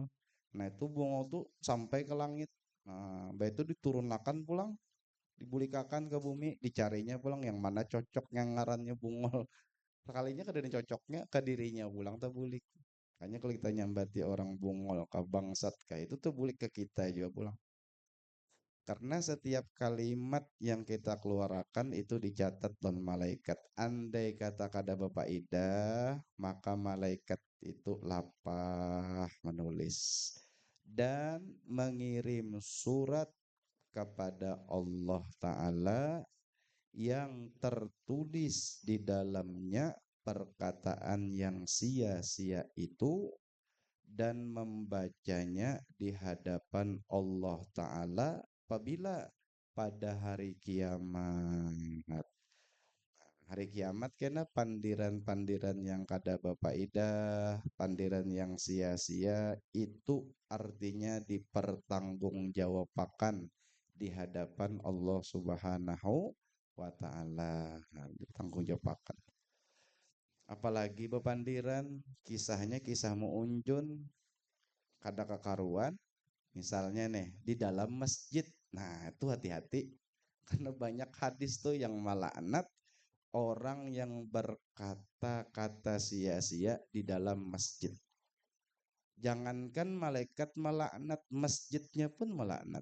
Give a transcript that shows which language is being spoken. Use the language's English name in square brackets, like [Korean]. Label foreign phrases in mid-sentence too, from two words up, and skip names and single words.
[Banjar] Nah, itu bungol tuh sampai ke langit. Nah, itu diturunkan pulang, dibulikakan ke bumi, dicarinya pulang yang mana cocok yang ngarannya bungol. Sekalinya kada cocoknya ke dirinya pulang tuh bulik. Makanya kalau kita nyambati orang bungol ke bangsat kayak itu tuh bulik ke kita juga pulang. [Indonesian] Karena setiap kalimat yang kita keluarkan itu dicatat oleh malaikat. Andai kata [Banjar] kada bapaidah, [Indonesian] maka malaikat itu lapah menulis dan mengirim surat kepada Allah Ta'ala yang tertulis di dalamnya perkataan yang sia-sia itu, dan membacanya di hadapan Allah Ta'ala apabila pada hari kiamat. [Banjar] Hari kiamat kena pandiran-pandiran yang kada bapaidah, pandiran yang sia-sia, itu artinya dipertanggungjawabkan di hadapan Allah [Arabic] Subhanahu wa Ta'ala. [Indonesian] Ditanggungjawabkan. [Banjar] Apalagi bepandiran, kisahnya kisah Muunjun, kada kekaruan. [Indonesian] Misalnya nih, di dalam masjid. Nah, itu hati-hati. Karena banyak hadis tuh yang melaknat orang yang berkata-kata sia-sia di dalam masjid. Jangankan malaikat melaknat, masjidnya pun melaknat.